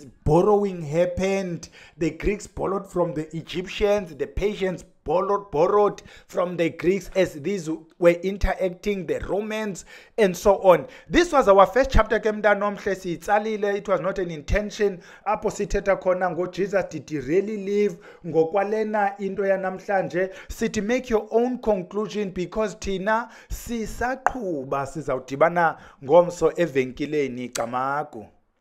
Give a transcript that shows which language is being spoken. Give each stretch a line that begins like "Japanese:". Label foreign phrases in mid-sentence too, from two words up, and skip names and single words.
English: Borrowing happened. The Greeks borrowed from the Egyptians, the Persians borrowed from the Greeks as these were interacting, the Romans, and so on. This was our first chapter. It was not an intention.
Xhosa: Apho sithetha khona ngo Jesus
English: did he really live?
Xhosa: Ngokwalena into yanamhlanje sithi
English: make your own conclusion,
Xhosa: because thina sisaqhuba sizawudibana ngomso evenkileni Camagu.